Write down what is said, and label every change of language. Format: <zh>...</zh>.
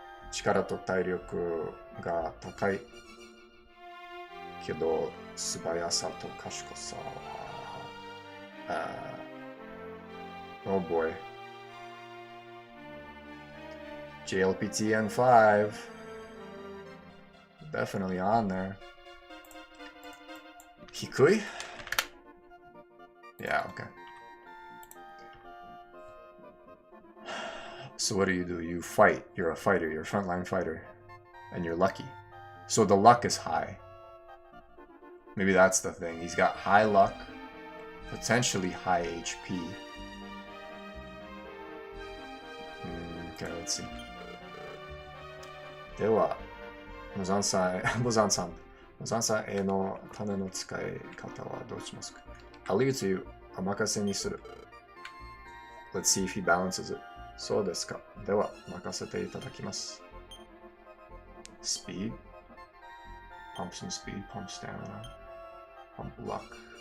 <ja>力と体力が高いけど素早さと賢さは、</ja> <en>oh boy. JLPTN5 definitely on there.</en> <ja>低い?</ja> <en>Yeah, okay. So what do? You fight. You're a fighter. You're a frontline fighter. And you're lucky. So the luck is high. Maybe that's the thing. He's got high luck. Potentially high HP. Okay, let's see.</en> <ja>では、モザンさんへの種の使い方はどうしますか?</ja> <en>I'll leave it to you.</en> <ja>お任せにする.</ja> <en>Let's see if he balances it.</en> <ja>そうですか。では、任せていただきます。</ja> <en>Speed. Pump some speed, pump stamina, pump luck.</en>